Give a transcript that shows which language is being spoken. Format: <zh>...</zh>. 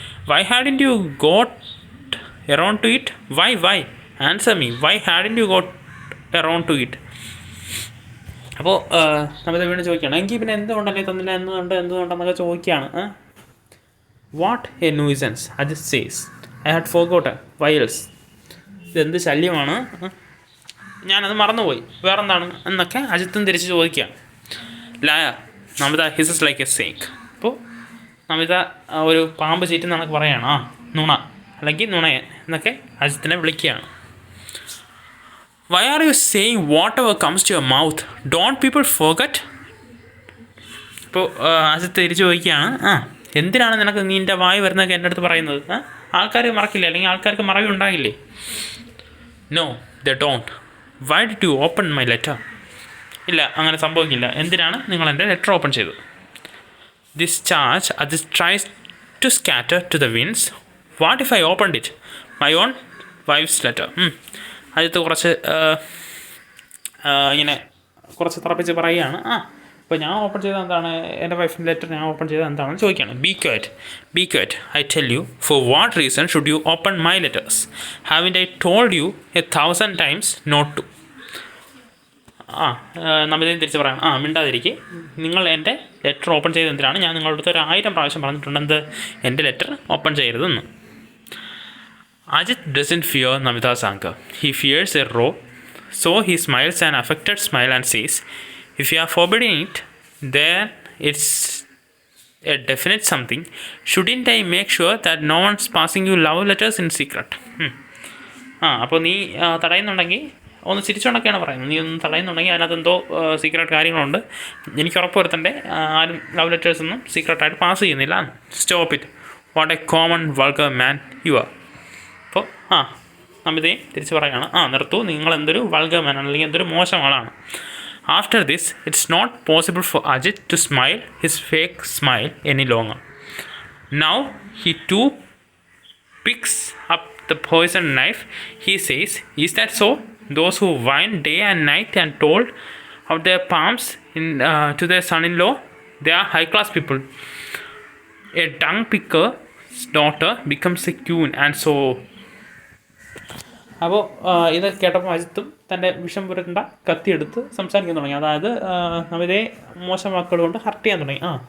<en>Why hadn't you got around to it? Why? Answer me. Why hadn't you got around to it?</en> <ml>അപ്പോൾ നമ്മൾ വീണ്ടും ചോദിക്കുകയാണ്, എങ്കിൽ പിന്നെ എന്തുകൊണ്ടല്ലേ തന്നില്ല, എന്തുകൊണ്ടെന്നൊക്കെ ചോദിക്കുകയാണ്.</ml> <en>What a nuisance, Ajit says. I had forgotten. Why else?</en> <ml>ഇതെന്ത് ശല്യമാണ്, ഞാനത് മറന്നുപോയി, വേറെന്താണ് എന്നൊക്കെ അജിത്തും തിരിച്ച് ചോദിക്കുകയാണ്.</ml> <en>Liar, Namita hisses like a snake.</en> <ml>അപ്പോൾ നമിത ഒരു പാമ്പ് ചീറ്റ് എന്നൊക്കെ പറയുകയാണ്. നുണ അല്ലെങ്കിൽ നുണയൻ എന്നൊക്കെ അജിത്തിനെ വിളിക്കുകയാണ്.</ml> <en>Why are you saying whatever comes to your mouth? Don't people forget?</en> <ml>ഇപ്പോൾ അജിത്ത് തിരിച്ച് ചോദിക്കുകയാണ്, എന്തിനാണ് നിനക്ക് നിൻ്റെ വായി വരുന്നതൊക്കെ എൻ്റെ അടുത്ത് പറയുന്നത്? ആൾക്കാർ മറക്കില്ലേ, അല്ലെങ്കിൽ ആൾക്കാർക്ക് മറവിയുണ്ടാകില്ലേ?</ml> <en>No, they don't. Why did you open my letter?</en> <ml>ഇല്ല, അങ്ങനെ സംഭവിക്കില്ല. എന്തിനാണ് നിങ്ങൾ എൻ്റെ ലെറ്റർ ഓപ്പൺ ചെയ്തത്?</ml> <en>This charge Ajit tries to scatter to the winds. What if I opened it? My own wife's letter.</en> <ml>Ajith കുറച്ച് ഇങ്ങനെ കുറച്ച് തറപ്പിച്ച് പറയുകയാണ്. അപ്പോൾ ഞാൻ ഓപ്പൺ ചെയ്തത് എന്താണ്, എൻ്റെ വൈഫിൻ്റെ ലെറ്റർ ഞാൻ ഓപ്പൺ ചെയ്തത് എന്താണെന്ന് ചോദിക്കുകയാണ്.</ml> <en>Be quiet, I tell you. For what reason should you open my letters? Haven't I told you 1,000 times not to?</en> <ml>നമ്മളിതിന് തിരിച്ച് പറയാം, മിണ്ടാതിരിക്കുക, നിങ്ങൾ എൻ്റെ ലെറ്റർ ഓപ്പൺ ചെയ്ത് എന്തിനാണ്? ഞാൻ നിങ്ങളുടെ അടുത്ത് 1000 പ്രാവശ്യം പറഞ്ഞിട്ടുണ്ട് എന്ത്, എൻ്റെ ലെറ്റർ ഓപ്പൺ ചെയ്യരുതെന്ന്.</ml> <en>Ajit doesn't fear Namita's anger. He fears a row. So he smiles an affected smile and says, if you are forbidding it, then it's a definite something. Shouldn't I make sure that no one's passing you love letters in secret?</en> <ml>അപ്പോൾ നീ തടയുന്നുണ്ടെങ്കിൽ ഒന്ന് ചിരിച്ചുകൊണ്ടൊക്കെയാണ് പറയുന്നത്. നീ ഒന്ന് തടയുന്നുണ്ടെങ്കിൽ അതിനകത്ത് എന്തോ secret കാര്യങ്ങളുണ്ട്. എനിക്ക് ഉറപ്പ് വരുത്തണ്ടേ ആരും ലവ് ലെറ്റേഴ്സ് ഒന്നും സീക്രട്ടായിട്ട് പാസ് ചെയ്യുന്നില്ല.</ml> <en>Stop it, what a common vulgar man you are.</en> <ml>അപ്പോൾ നമിതയും തിരിച്ച് പറയുകയാണ്, നിർത്തൂ, നിങ്ങൾ എന്തൊരു വൾഗർ മാൻ ആണ്, അല്ലെങ്കിൽ എന്തൊരു മോശം ആളാണ്.</ml> <en>After this it's not possible for Ajit to smile his fake smile any longer. Now he too picks up the poisoned knife. He says, "Is that so? Those who whine day and night and told out their palms to their son-in-law, they are high-class people. A dung picker's daughter becomes a queen, and so."</en> <ml>അപ്പോൾ ഇത് കേട്ടപ്പോൾ അജിത്തും തൻ്റെ വിഷം പുരണ്ട കത്തിയെടുത്ത് സംസാരിക്കാൻ തുടങ്ങി. അതായത് നമിതയെ മോശം വാക്കുകൾ കൊണ്ട് ഹർട്ട് ചെയ്യാൻ തുടങ്ങി.</ml>